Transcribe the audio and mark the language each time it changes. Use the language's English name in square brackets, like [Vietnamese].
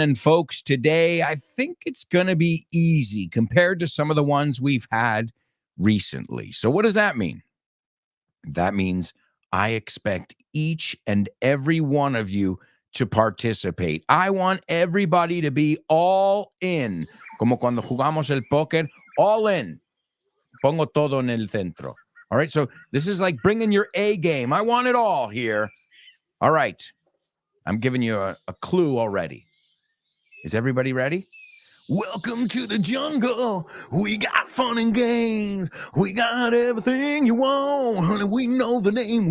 [English] And folks, today I think it's going to be easy compared to some of the ones we've had recently. So what does that mean? That means I expect each and every one of you to participate. I want everybody to be all in. [Spanish] Como cuando jugamos el póker, [English] all in. [Spanish] Pongo todo en el centro. [English] All right, so this is like bringing your A game. I want it all here. All right, I'm giving you a clue already. Is everybody ready? Welcome to the jungle. We got fun and games. We got everything you want, honey. We know the name.